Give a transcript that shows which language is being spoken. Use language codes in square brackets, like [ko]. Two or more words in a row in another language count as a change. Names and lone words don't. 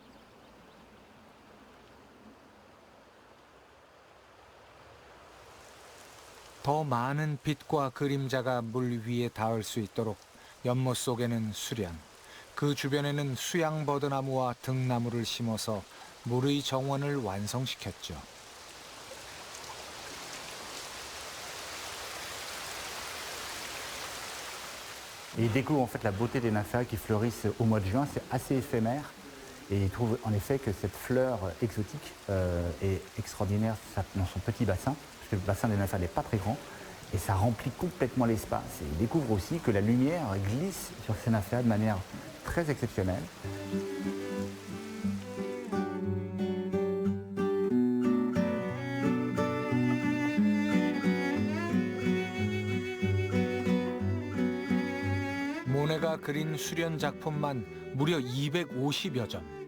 [ko] 더 많은 빛과 그림자가 물 위에 닿을 수 있도록 연못 속에는 수련, 그 주변에는 수양버드나무와 등나무를 심어서 물의 정원을 완성시켰죠. [fr] Et il découvre en fait la beauté des nymphéas qui fleurissent au mois de juin, c'est assez éphémère. Et il trouve en effet que cette fleur exotique est extraordinaire dans son petit bassin, parce que le bassin des nymphéas n'est pas très grand, et ça remplit complètement l'espace. Et il découvre aussi que la lumière glisse sur ces nymphéas de manière très exceptionnelle. [ko] 모네가 그린 수련 작품만 무려 250여 점.